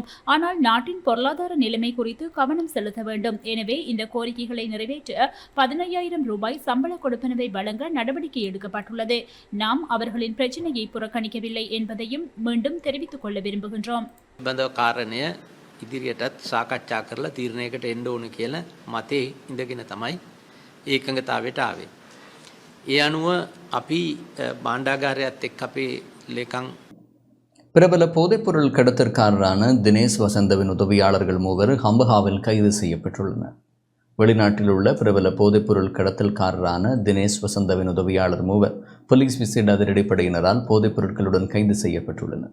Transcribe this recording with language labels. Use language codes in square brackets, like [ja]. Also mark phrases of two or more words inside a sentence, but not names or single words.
[ta] ஆனால் நாட்டின் பொருளாதார நிலைமை குறித்து கவனம் செலுத்த வேண்டும். எனவே இந்த கோரிக்கைகளை நிறைவேற்ற 15,000 ரூபாய் சம்பள கொடுப்பனவை வழங்க நடவடிக்கை எடுக்கப்பட்டுள்ளது. நாம் அவர்களின் பிரச்சினையை புறக்கணிக்கவில்லை என்பதையும் மீண்டும் தெரிவித்துக் கொள்ள விரும்புகின்றோம். [si] ඉදිරියටත් සාකච්ඡා කරලා තීරණයකට එන්න ඕන කියලා මතේ ඉඳගෙන තමයි ඒකඟතාවයට ආවේ. ඒ අනුව අපි භාණ්ඩාගාරයත් එක්ක අපේ ලේකම් [ta] பிரபல போதைப்பொருள் கடத்தற்காரரான தினேஷ் வசந்தவின் உதவியாளர்கள் மூவர் ஹம்பஹாவில் கைது செய்யப்பட்டுள்ளனர். வெளிநாட்டில் உள்ள பிரபல போதைப்பொருள் கடத்தல்காரரான தினேஷ் வசந்தவின் உதவியாளர் மூவர் போலீஸ் விசேட அதிரடிப்படையினரால் போதைப் பொருட்களுடன் கைது செய்யப்பட்டுள்ளனர்.